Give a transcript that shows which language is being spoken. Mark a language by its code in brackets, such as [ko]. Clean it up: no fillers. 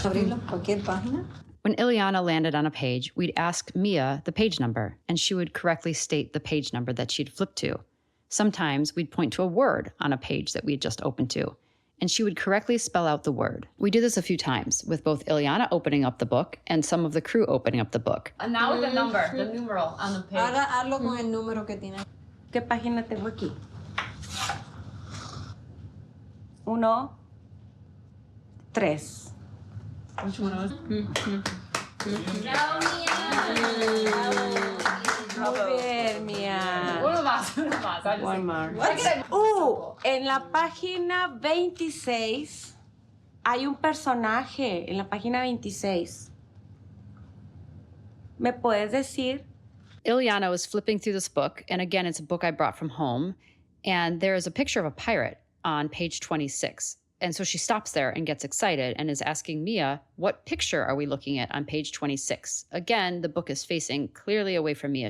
[en] When Ileana landed on a page, we'd ask Mia the page number, and she would correctly state the page number that she'd flipped to. Sometimes we'd point to a word on a page that we had just opened to, and she would correctly spell out the word. We did this a few times, with both Ileana opening up the book and some of the crew opening up the book. And now with the number, the numeral on the page. [es] Ahora hazlo con el número que tiene. ¿Qué página tengo aquí? 1, 3. [en] Which one was? [es] Muy bien, Mia. Uno más. [en] One more. [es] En la página 26 hay un personaje en la página 26. ¿Me puedes decir? [en] Ileana was flipping through this book, and again, it's a book I brought from home, and there is a picture of a pirate on page 26. And so she stops there and gets excited and is asking Mia, what picture are we looking at on page 26? Again, the book is facing clearly away from Mia.